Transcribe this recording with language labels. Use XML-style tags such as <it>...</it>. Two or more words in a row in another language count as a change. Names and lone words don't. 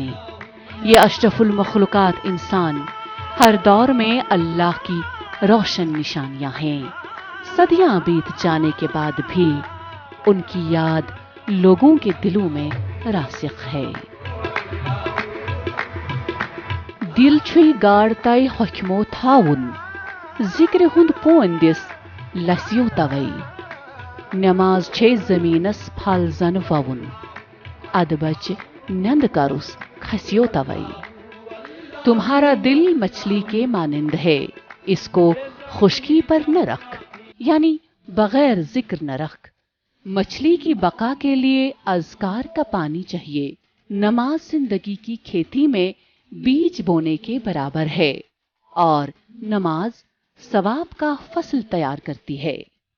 <ur>یہ اشرف المخلوقات انسان ہر دور میں اللہ کی روشن نشانیاں ہیں۔ صدیاں بیت جانے کے بعد بھی ان کی یاد لوگوں کے دلوں میں راسخ ہے۔</ur> <ks>دل چھُی گاڑتائی حکمو تھاون، ذکر ہند پوندس لسیو توئی، نماز چھے زمینس پھل زن وون، اد بچ نند کرس کھسیو توئی۔</ks> <ur>تمہارا دل مچھلی کے مانند ہے، اس کو خشکی پر نہ رکھ، یعنی بغیر ذکر نہ رکھ۔ مچھلی کی بقا کے لیے اذکار کا پانی چاہیے۔ نماز زندگی کی کھیتی میں بیج بونے کے برابر ہے، اور نماز ثواب کا فصل تیار کرتی ہے۔</ur>